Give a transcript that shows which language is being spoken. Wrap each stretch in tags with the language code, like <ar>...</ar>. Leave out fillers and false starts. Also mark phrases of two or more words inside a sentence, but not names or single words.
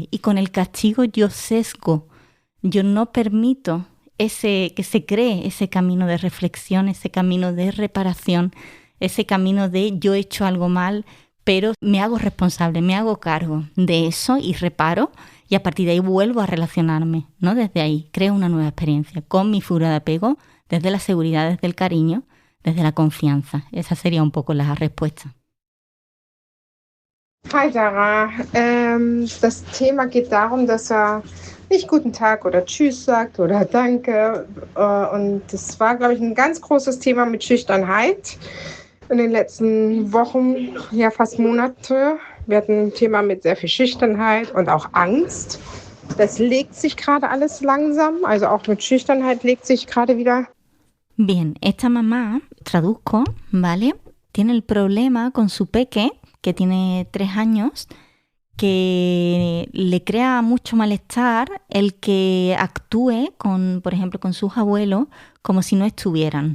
<es>Y con el castigo yo sesgo, yo no permito que se cree ese camino de reflexión, ese camino de reparación, ese camino de yo he hecho algo mal, pero me hago responsable, me hago cargo de eso y reparo y a partir de ahí vuelvo a relacionarme, ¿no? Desde ahí creo una nueva experiencia con mi figura de apego, desde la seguridad, desde el cariño, desde la confianza. Esa sería un poco la respuesta.</es> <de>Hi Sarah, das Thema geht darum, dass nicht guten Tag oder Tschüss sagt oder Danke. Und das war, glaube ich, ein ganz großes Thema mit Schüchternheit in den letzten Wochen, ja fast Monate. Wir hatten ein Thema mit sehr viel Schüchternheit und auch Angst. Das legt sich gerade alles langsam, also auch mit Schüchternheit legt sich gerade wieder.</de> <es>Bien, esta mamá, traduzco, ¿vale? Tiene el problema con su peque, que tiene 3 años, que le crea mucho malestar el que actúe, por ejemplo, con sus abuelos, como si no estuvieran.</es>